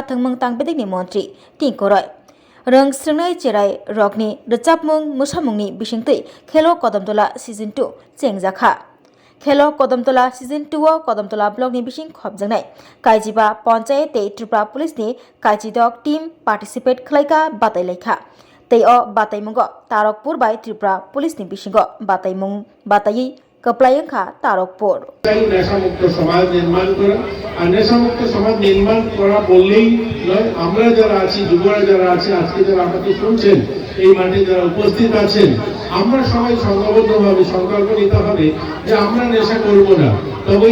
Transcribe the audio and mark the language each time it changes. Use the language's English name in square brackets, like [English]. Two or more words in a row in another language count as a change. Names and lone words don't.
[Kok Borok] Thangmang Tangpedikni Montri Tinkoroi Rang Sringai Cherai Rokni Rechapmung Musamungni Bishingtui Khelo Kodamtola Season 2 Chengjaka Khelo Kodamtola Season 2 o Kodamtola Block ni bising khobjangnai Kaijiba Panchayat tei Tripura Police ni Kaijidok team participate khlaika batai lekha tei o bataimungo Tarokpur bai Tripura Police ni bisingo bataimung batai kaplaiyangkha Tarokpur [Bangla] নেশামুক্ত সমাজ নির্মাণ করা আর নেশামুক্ত সমাজ নির্মাণ করা বললেই নয় আমরা যারা আছি যুবরা যারা আছে আজকে যারা আমাকে শুনছেন এই মাঠে যারা উপস্থিত আছেন আমরা সবাই সংঘবদ্ধভাবে সংকল্প নিতে হবে যে আমরা নেশা করব না তবেই